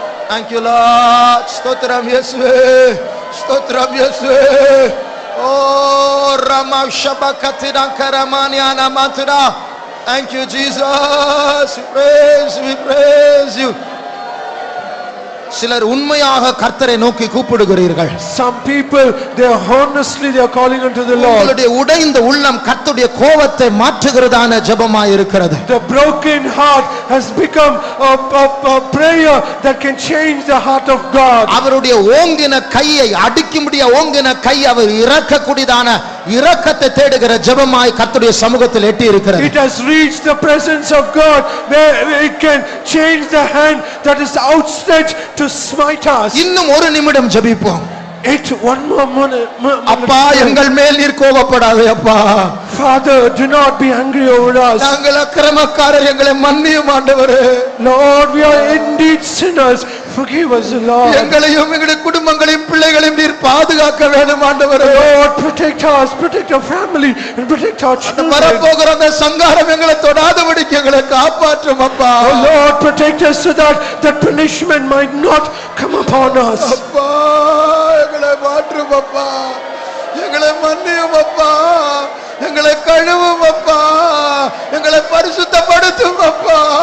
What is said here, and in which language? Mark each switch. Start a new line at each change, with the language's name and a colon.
English: Thank you Lord.
Tamil: ஸ்தோத்திரம் இயேசுவே, ஸ்தோத்திரம் இயேசுவே. ஓ Rama ஷபகத்திரா கரமானியானா மாத்ரா.
English: Thank you Jesus. We praise you.
Tamil: சிலர் உண்மையாக கர்த்தரை நோக்கி கூப்பிடுகிறீர்கள்.
English: Some people, they are honestly they are calling unto the Lord.
Tamil: உங்களுடைய உடைந்த உள்ளம் கர்த்தருடைய கோபத்தை மாற்றுகிறதான ஜெபமாய் இருக்கிறது.
English: The broken heart has become a prayer that can change the heart of God.
Tamil: அவருடைய ஓங்கின கையை அடிக்கும்படியா ஓங்கின கை அவர் இரக்கக்கூடியதான இரக்கத்தை தேடுகிற ஜெபமாய் கர்த்தருடைய சமூகத்தில் எட்டி இருக்கிறது.
English: It has reached the presence of God where it can change the hand that is outstretched to smite us.
Tamil: இன்னும் ஒரு நிமிடம் ஜெபிப்போம்.
English: One more minute.
Tamil: அப்பா, எங்கள் மேல் நீர் கோபப்படாதே அப்பா.
English: Father, do not be angry over us.
Tamil: நாங்கள் அக்கிரமக்காரர், எங்களை மன்னியும் ஆண்டவரே.
English: Lord, we are indeed sinners. Forgive us, Lord.
Tamil: எங்களையும் எங்களுடைய குடும்பங்களையும் பிள்ளைகளையும் நீர் பாதுகாக்க வேண்டும் ஆண்டவரே.
English: Lord, protect us, protect our family and protect our children.
Tamil: வரப்போகிற அந்த சங்காரம் எங்களை தொடாதபடிக்கு எங்களை காப்பாற்றும் அப்பா.
English: Oh Lord, protect us so that that punishment might not come upon us.
Tamil: அப்பா, எங்களை மாற்றும் அப்பா, எங்களை மன்னியும் அப்பா, எங்களை கழுவும் அப்பா, எங்களை பரிசுத்தப்படுத்தும் அப்பா.